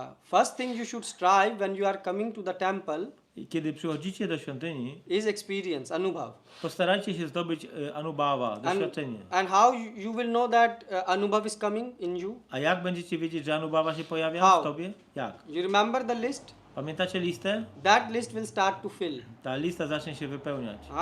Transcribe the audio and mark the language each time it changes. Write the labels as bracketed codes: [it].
[en] first thing you should strive when you are coming to the temple [pl] kiedy przychodzicie do świątyni, [en] is experience, anubhav. [pl] postarajcie się zdobyć anubhava, doświadczenie. [en] And how you will know that anubhav is coming in you? [pl] A jak będziecie wiedzieć, że anubhava się pojawia [en] How? [pl] w tobie? Jak? [en] You remember the list? [pl] Pamiętacie listę? [en] That list will start to fill. [pl] Ta lista zacznie się wypełniać.